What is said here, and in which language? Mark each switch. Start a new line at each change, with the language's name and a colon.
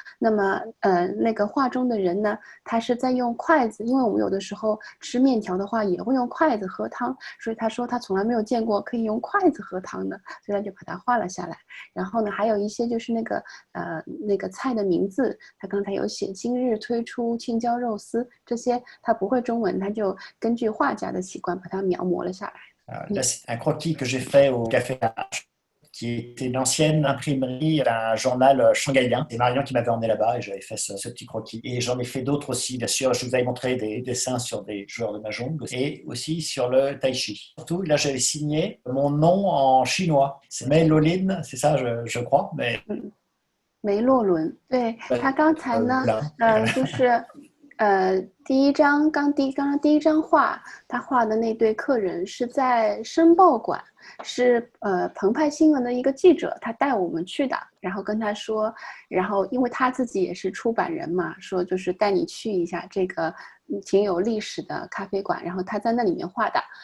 Chinese: 那么那个画中的人呢，他是在用筷子，因为我们有的时候吃面条的话也会用筷子喝汤，所以他说他从来没有见过可以用筷子喝汤的，所以他就把它画了下来。然后呢，还有一些就是那个菜的名字，他刚才有写今日推出青椒肉丝，这些他不会中文，他就根据画家的习惯把它描摹了下来。
French: Là, c'est un croquis que j'ai fait au Café H, qui était une ancienne imprimerie d'un journal shanghaïen. C'est Marion qui m'avait emmené là-bas et j'avais fait ce petit croquis. Et j'en ai fait d'autres aussi, bien sûr. Je vous avais montré des dessins sur des joueurs de mahjong et aussi sur le tai chi. Surtout, là, j'avais signé mon nom en chinois. C'est Mei Lolin, c'est ça, je crois. Mais...
Chinese: 梅洛伦，对，他刚才呢，就是第一张画，他画的那对客人是在申报馆，是澎湃新闻的一个记者，他带我们去的，然后跟他说，然后因为他自己也是出版人嘛，说就是带你去一下这个挺有历史的咖啡馆，然后他在那里面画的。